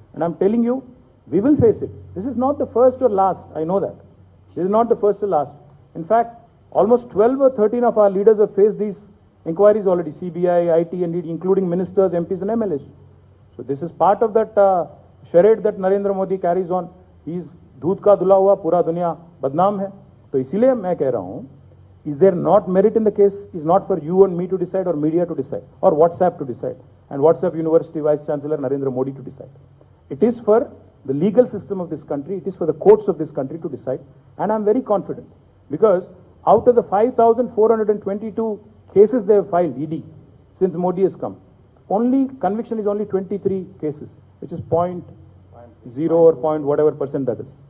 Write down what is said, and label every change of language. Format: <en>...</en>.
<en>And I'm telling you, we will face it. This is not the first or last, I know that. This is not the first or last. In fact, almost 12 or 13 of our leaders have faced these inquiries already, CBI, IT, and including ministers, MPs and MLAs. So this is part of that charade that Narendra Modi carries on.</en> <hi>He's दूध का धुला हुआ, पूरा दुनिया बदनाम है. तो इसीलिए मैं कह रहा हूं,</hi> <en>is there not merit in the case? Is not for you and me to decide or media to decide or WhatsApp to decide and WhatsApp University Vice Chancellor Narendra Modi to decide. It is for the legal system of this country, it is for the courts of this country to decide, and I'm very confident because out of the 5,422 cases they have filed, ED, since Modi has come, conviction is only 23 cases, which is 0.0 or point whatever percent that is.</en>